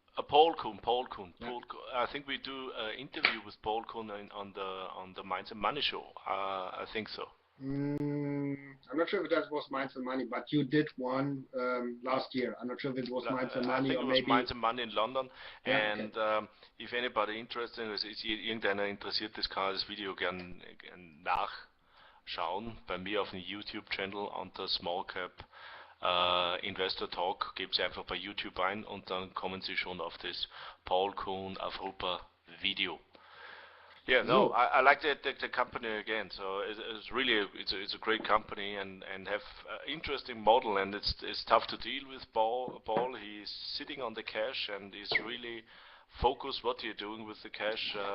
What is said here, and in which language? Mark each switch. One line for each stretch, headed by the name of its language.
English: Paul Kuhn. Yeah. I think we do an interview with Paul Kuhn on the Minds and Money show. I think so. I'm not sure if that was Minds and Money, but you did one last year. I'm not sure if it was Minds and Money or maybe. I think it was Minds and Money in London.
German: Ja,
English: and if anybody interested
German: ist, irgendeiner interessiert ist, kann das Video gern nachschauen. Bei mir auf dem YouTube-Channel unter Small Cap Investor Talk. Geben Sie einfach bei YouTube ein und dann kommen Sie schon auf das Paul Kuhn Avrupa Video.
English: Yeah, no, I like the company again. So it's really it's a great company and have interesting model, and it's tough to deal with Paul. He's sitting on the cash and he's really focused what you're doing with the cash.